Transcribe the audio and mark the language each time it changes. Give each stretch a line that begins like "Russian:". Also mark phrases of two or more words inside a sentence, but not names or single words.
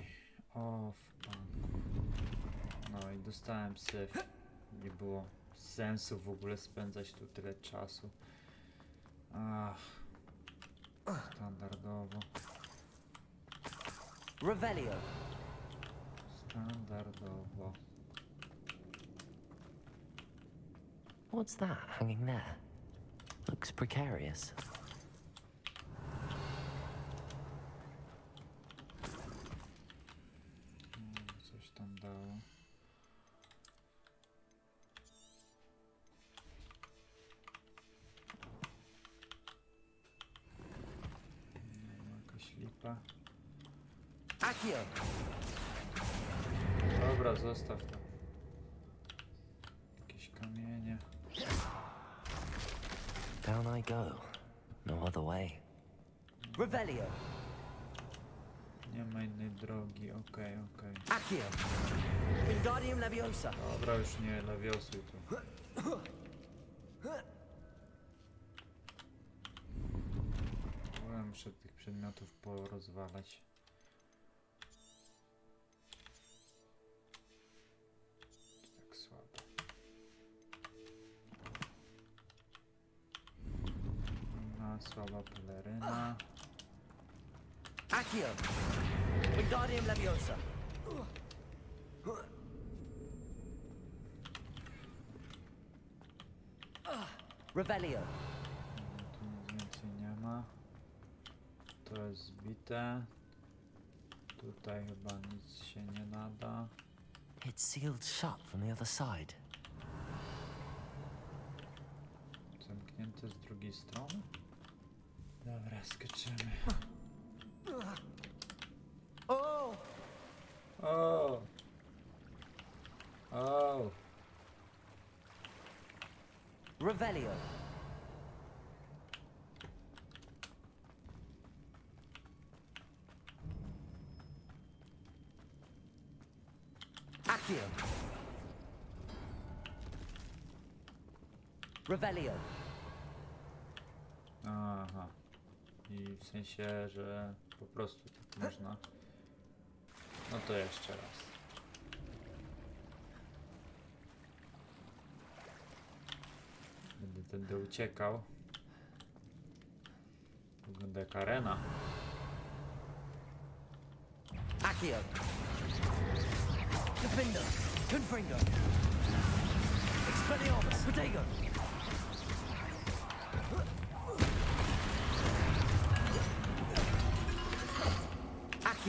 Polish: O, w banku. No i dostałem syf. Nie było sensu w ogóle spędzać tu tyle czasu. Ach. Standardowo. Revelio. Standardowo.
English: What's that hanging there? Looks precarious.
Polish: Coś tam dało. Jakaś lipa. Accio. Dobra, zostaw to. Jakieś kamienie.
English: Down I go. No other way.
Polish: Revelio. Nie ma innej drogi, okej. Accio. Wingardium Leviosa. Dobra, już nie lewiosuj tu. Muszę tych przedmiotów porozwalać. Tak słabo. Słaba peleryna. Accio. Wingardium Leviosa. Revelio. Tu nic więcej nie ma. To jest zbite. Tutaj chyba nic się nie nada.
English: It's sealed shut from the other side.
Polish: Zamknięte z drugiej strony. Dobra, skaczemy. Oh! O! O! Revelio. Accio. Revelio. Aha. I w sensie, że po prostu tak można. No to jeszcze raz. Będę tędy uciekał. Wygląda jak arena. Accio. Defender. Confringo. Expelliarmus. Protego. Accio.